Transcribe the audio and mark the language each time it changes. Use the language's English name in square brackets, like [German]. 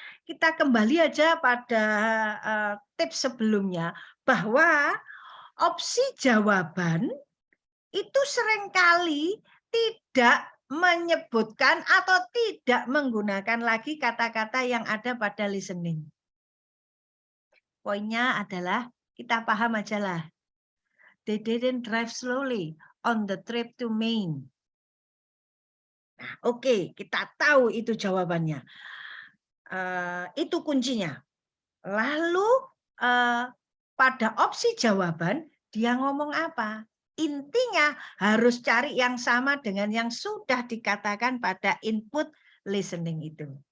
[Indonesian] Kita kembali aja pada tips sebelumnya bahwa opsi jawaban itu seringkali tidak menyebutkan atau tidak menggunakan lagi kata-kata yang ada pada listening. Poinnya adalah kita paham aja lah. [English] They didn't drive slowly on the trip to Maine. [Indonesian] Nah, oke, kita tahu itu jawabannya. Itu kuncinya. Lalu pada opsi jawaban dia ngomong apa? Intinya harus cari yang sama dengan yang sudah dikatakan pada input listening itu.